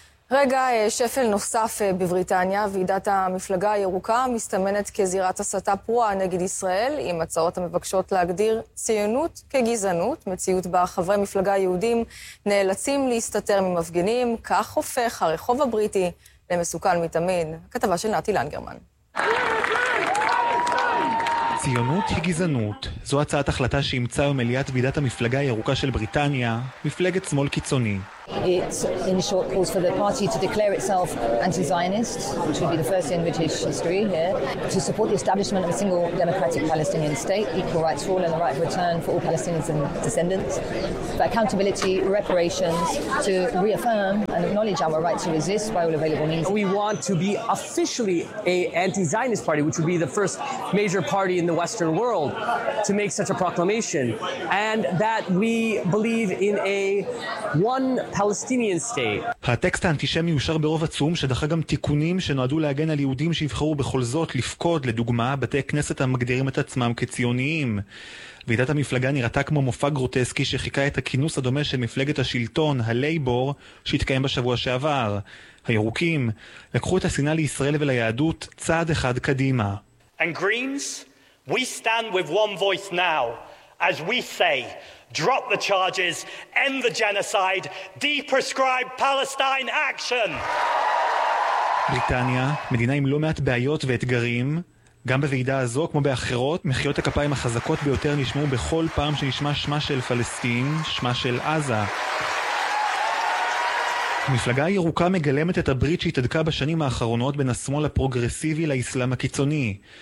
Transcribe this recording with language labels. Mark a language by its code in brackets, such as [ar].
[he] רגע שפל נוסף בבריטניה, ועידת המפלגה הירוקה מסתמנת כזירת הסתה פרועה נגד ישראל, עם הצעות המבקשות להגדיר ציונות כגזענות, מציאות בה חברי מפלגה יהודים נאלצים להסתתר ממפגינים, כך הופך הרחוב הבריטי למסוכן מתמיד. כתבה של נתי לנגרמן. ציונות היא גזענות. זו הצעת החלטה שאימצה במליאת ועידת המפלגה הירוקה של בריטניה, מפלגת שמאל קיצוני. [en] It in short calls for the party to declare itself anti-Zionist, which would be the first in British history here, to support the establishment of a single democratic Palestinian state, equal rights for all and the right of return for all Palestinians and descendants, for accountability, reparations, to reaffirm and acknowledge our right to resist by all available means. We want to be officially a anti-Zionist party, which would be the first major party in the Western world to make such a proclamation, and that we believe in a one Palestinian state. [he] הטקסט האנטישמי אושר ברוב עצום, שדחה גם תיקונים שנועדו להגן על יהודים שיבחרו בכל זאת לפקוד, לדוגמה, בתי כנסת המגדירים את עצמם כציוניים. ועידת המפלגה נראתה כמו מופע גרוטסקי שחיכה את הכינוס הדומה של מפלגת השלטון, הלייבור, שהתקיים בשבוע שעבר. הירוקים לקחו את השנאה לישראל וליהדות צעד אחד קדימה. [en] And Greens, we stand with one voice now, as we say, Drop the charges, end the genocide, deprescribe Palestine action. [he] בריטניה, מדינה עם לא מעט בעיות ואתגרים, גם בוועידה הזו כמו באחרות, מחיאות הכפיים החזקות ביותר נשמעו בכל פעם שנשמע שמה של פלסטין, שמה של עזה. המפלגה הירוקה מגלמת את הברית שהתהדקה בשנים האחרונות בין השמאל הפרוגרסיבי לאסלאם הקיצוני.